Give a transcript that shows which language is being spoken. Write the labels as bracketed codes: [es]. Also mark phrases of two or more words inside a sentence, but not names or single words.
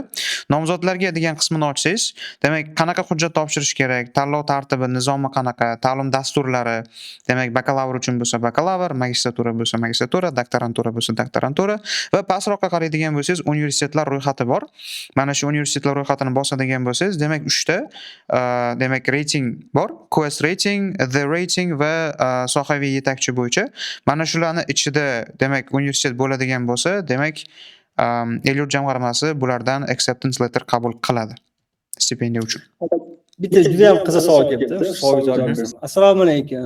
[uz] Nomzodlarga degan qismini ochsangiz, demak qanaqa hujjat topshirish kerak, tanlov tartibi, nizomi qanaqa, ta'lim dasturlari, demak bakalavr uchun bo'lsa bakalavr, magistratura bo'lsa magistratura, doktorantura bo'lsa doktorantura va pastroqqa qaraydigan bo'lsangiz universitetlar ro'yxati bor. Mana shu universitetlar ro'yxatini bosadigan bo'lsangiz, demak 3 ta demak reyting bor. Quest rating, The rating va sohaviy yetakchi bo'yicha. Mana shularning ichida demak universitet bo'ladigan bo'lsa, demak el-yurt jamg'armasi bulardan [en] acceptance letter [uz] qabul qiladi stipendiya uchun. Bitta juda ham qiziq savol kelibdi. Shu savolga javob bersam. Assalomu alaykum.